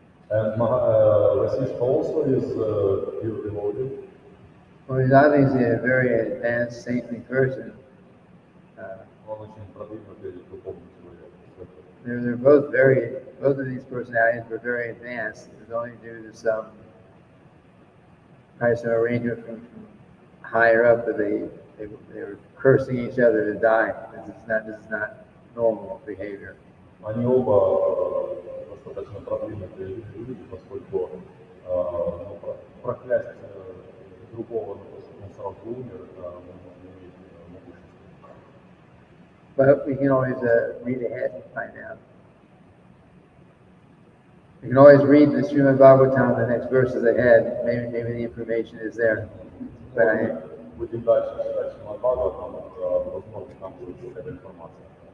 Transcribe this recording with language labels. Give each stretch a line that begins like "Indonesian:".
English: And Vasishta also is pure devotee. Well, he's obviously a very advanced saintly person.
Russian: Он очень продвинутый духовный человек.
English: They're both of these personalities were very advanced. It was only due to some arrangement from higher up that they they were cursing each other to die. This is not normal behavior.
Russian: Они оба достаточно продвинутые люди, поскольку ну, проклясть другого, на то, что он сразу умер, это не имеет могущества.
English: But we can always read ahead and find out. We can always read the Srimad-bhagavatam, the next verses ahead. Maybe the information is there. But
Russian: Будем дальше читать Srimad-bhagavatam, возможно, там будет какая-то информация.